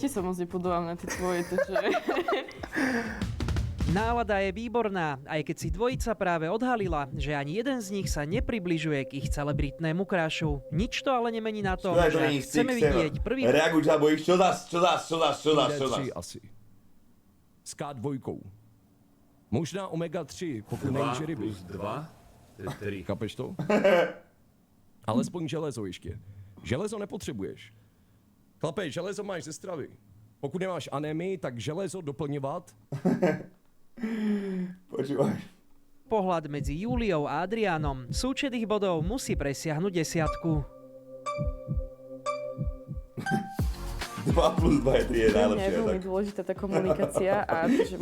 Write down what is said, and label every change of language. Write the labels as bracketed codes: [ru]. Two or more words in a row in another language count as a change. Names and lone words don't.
[sk] ti sa moc nepodobám na tie tvoje, takže... Nálada je výborná, aj keď si dvojica práve odhalila, že ani jeden z nich sa nepribližuje k ich celebritnému krašu. Nič to ale nemení na tom, že chceme vidieť prvý... Reaguj, alebo ich čo zas? D3 asi. S K2. [cs] Možná omega-3, pokud nejíš ryby. 2 je 3. Kapeš to? Alespoň železo ještě. Železo nepotřebuješ. Chlape, železo máš ze stravy. Pokud nemáš anémii, tak železo doplňovat. [sk] Počúvaj. Pohľad medzi Júliou a Adriánom. Súčet ich bodov musí presiahnuť 10. 2+2 je 3 je Pre mňa najlepšie. je veľmi Tak. dôležitá tá komunikácia a to, že mu